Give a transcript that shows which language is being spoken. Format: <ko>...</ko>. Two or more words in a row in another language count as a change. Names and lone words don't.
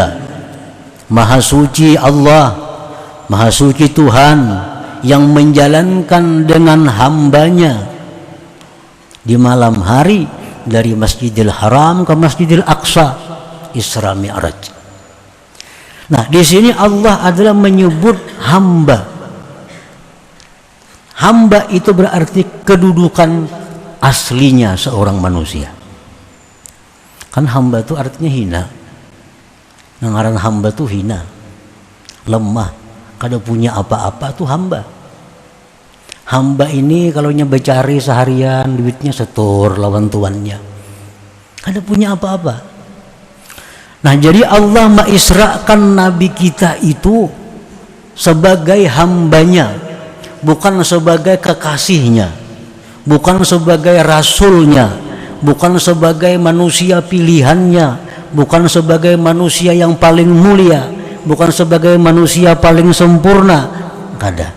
<id>Maha suci Allah, maha suci Tuhan yang menjalankan dengan hambanya di malam hari dari Masjidil Haram ke Masjidil Aqsa, Isra Mi'raj. Nah, di sini Allah adalah menyebut hamba. Hamba itu berarti kedudukan aslinya seorang manusia. Kan hamba itu artinya hina.</id> <bjn>Ngaran hamba itu hina, lemah, kada punya apa-apa tuh hamba. Hamba ini kalau becari seharian duitnya setor lawan tuannya, kada punya apa-apa.</bjn> <id>Nah jadi Allah mengisrakan Nabi kita itu sebagai hambanya, bukan sebagai kekasihnya, bukan sebagai rasulnya, bukan sebagai manusia pilihannya, bukan sebagai manusia yang paling mulia, bukan sebagai manusia paling sempurna, kada.</id>